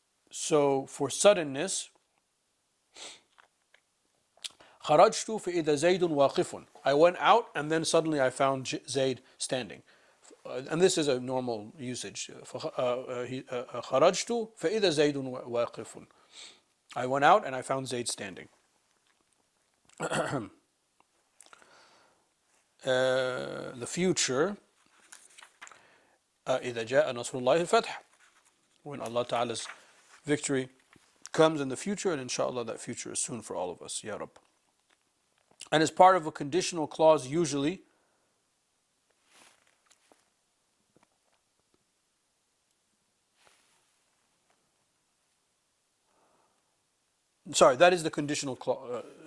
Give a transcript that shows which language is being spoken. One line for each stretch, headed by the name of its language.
English: So for suddenness,
Arabic: خرجت فإذا زيد واقف.
English: I went out and then suddenly I found Zayd standing. And this is a normal usage.
Arabic: خرجت فإذا زيد واقف.
English: I went out and I found Zayd standing. The future,
Arabic: إذا جاء نصر الله الفتح.
English: When Allah Ta'ala's victory comes in the future, and inshallah that future is soon for all of us, Ya Rabb. And as part of a conditional clause usually, that is the conditional clause.